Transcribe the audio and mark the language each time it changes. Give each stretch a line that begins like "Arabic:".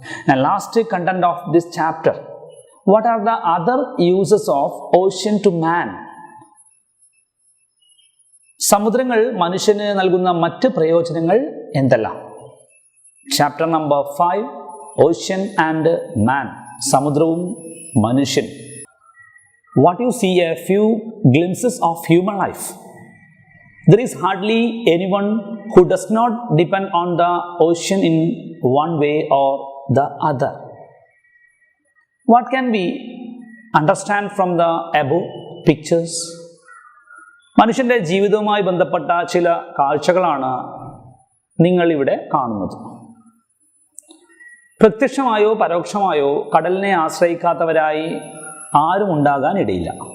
English: And last content of this chapter, what are the other uses of ocean to man?
Malayalam: സമുദ്രങ്ങൾ മനുഷ്യന് നൽകുന്ന മറ്റ് പ്രയോജനങ്ങൾ എന്തെല്ലാം?
English: chapter number 5, ocean and man,
Malayalam: സമുദ്രവും മനുഷ്യൻ.
English: What you see a few glimpses of human life. There is hardly anyone who does not depend on the ocean in one way or the other. What can we understand from the above pictures?
Malayalam: മനുഷ്യൻ്റെ ജീവിതവുമായി ബന്ധപ്പെട്ട ചില കാഴ്ചകളാണ് നിങ്ങൾ ഇവിടെ കാണുന്നത്. പ്രത്യക്ഷമായോ പരോക്ഷമായോ കടലിനെ ആശ്രയിക്കാത്തവരായി ആരും ഉണ്ടാകാനിടയില്ല.